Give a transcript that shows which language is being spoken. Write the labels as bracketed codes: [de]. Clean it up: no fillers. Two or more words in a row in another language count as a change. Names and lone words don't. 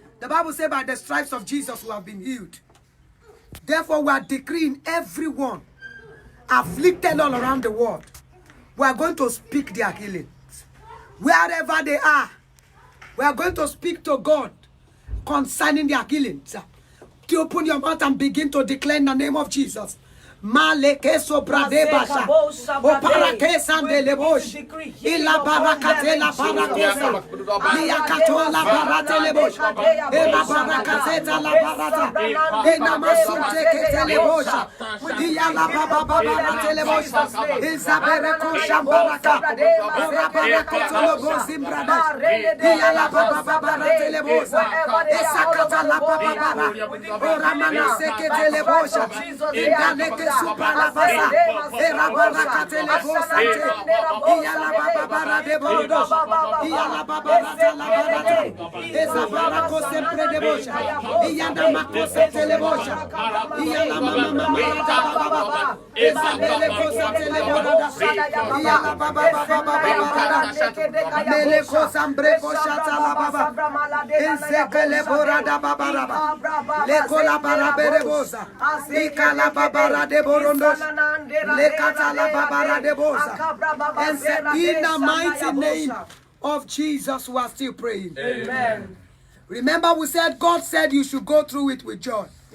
[en] The Bible says by the stripes of Jesus we have been healed. Therefore we are decreeing everyone afflicted all around the world. We are going to speak their healing. Wherever they are, we are going to speak to God concerning their healing. To open your mouth and begin to declare in the name of Jesus. Maleke sobrade basha, oparake sandele bosh, ila barakate la barakosa, liakato la barate le bosh, ela barakazeta la barata, ena masunte kete le bosha, iya la baba barate le bosha, izabere kosha baraka, ora barakoto lo bozimbrada, iya la baba barate le bosha, esakata la baba bara, ora manase kete le bosha, indaneke supra la basa, era barakate le bosante, iya la baba bara de borodos, iya la baba rata la barata, esa barako sempre de bosha, iya na makose tele bosha, iya la mama rata baba, esa bele kosa tele boroda, iya la baba barada, mele kosa mbre koshata la baba, ese kele borada baba raba, le kola bara bere bosa, ika la baba rade borondos, le kata la baba rade bosa, and said in the mighty name of Jesus we are still praying. Amen. Remember we said God said you should go through it with joy.